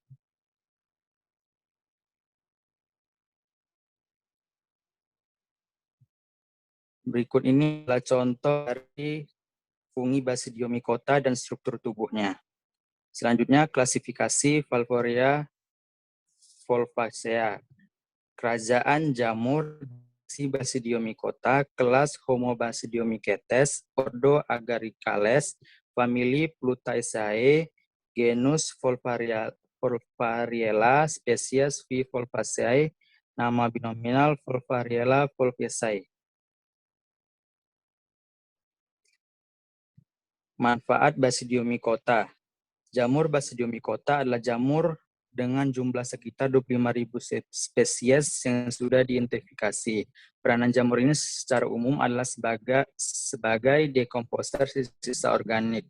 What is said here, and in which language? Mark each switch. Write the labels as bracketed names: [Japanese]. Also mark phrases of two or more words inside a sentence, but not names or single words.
[Indonesian] Berikut ini adalah contoh dari fungi Basidiomycota dan struktur tubuhnya. Selanjutnya, klasifikasi Valvorea volvacea. Kerajaan jamur Basidiomycota, kelas Homobasidiomycetes, ordo Agaricales, famili Plutaceae, genus Volvariella, spesies V. volvaceae, nama binominal Volvariella volvaceae. Manfaat Basidiomycota. Jamur Basidiomycota adalah jamur dengan jumlah sekitar 25.000 spesies yang sudah diidentifikasi. Peranan jamur ini secara umum adalah sebagai dekomposer sisa organik.